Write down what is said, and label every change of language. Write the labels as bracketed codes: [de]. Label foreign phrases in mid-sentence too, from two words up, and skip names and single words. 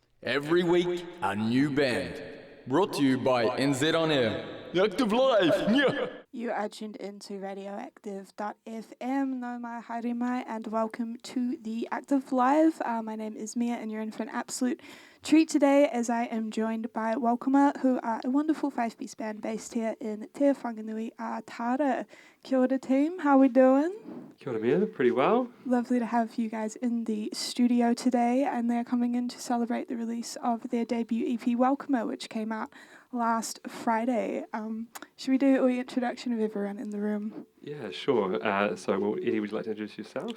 [en] Every week, a new band. Brought to you by NZ On Air. Active Live! Yeah. You are tuned into radioactive.fm. [mi] No mai haere mai, [en] and welcome to the Active Live. My name is Mia, and you're in for an absolute treat today as I am joined by Welcomer, who are a wonderful five-piece band based here in Te Whanganui-a-Tara. [mi] Kia ora [en] team, how are we doing? [mi] Kia ora Mia, [en] pretty well. Lovely to have you guys in the studio today, and they're coming in to celebrate the release of their debut EP, Welcomer, which came out last Friday. Should we do an introduction of everyone in the room? Yeah, sure. Eddie, would you like to introduce yourself?